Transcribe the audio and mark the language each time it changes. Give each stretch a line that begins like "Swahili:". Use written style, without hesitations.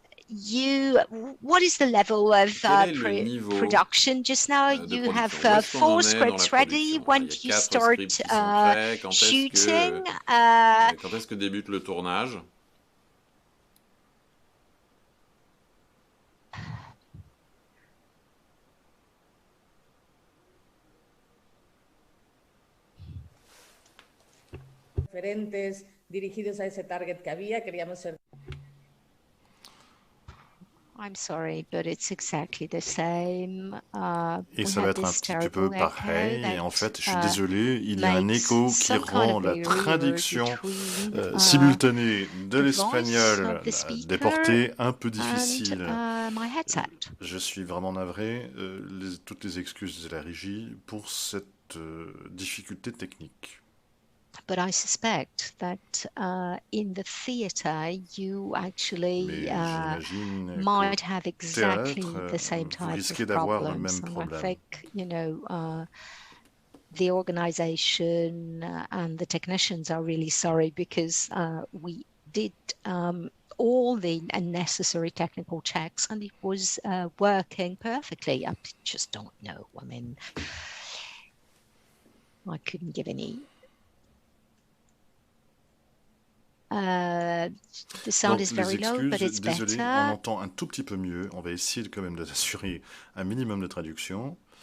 English: what is the level of production just now? You have 4 scripts ready. When do you start shooting?
French: Quand est-ce que débute le tournage?
Spanish: Diferentes dirigidos a ese target que había, queríamos ser.
English: I'm sorry, but it's exactly the same.
French: Et ça va être un petit peu pareil. Et en fait, je suis désolé, il y a un écho qui rend la traduction simultanée de l'espagnol déporté un peu difficile. Je suis vraiment navré. Toutes les excuses de la régie pour cette difficulté technique.
English: But I suspect that in the theatre you actually might have exactly the same type of problems. And I think, you know, the organization and the technicians are really sorry because we did all the necessary technical checks and it was working perfectly. I just don't know. I mean, I couldn't give any. The sound is very low, but it's
French: désolé,
English: better.
French: On entend un tout petit peu mieux. On va essayer quand même d'assurer un minimum de traduction.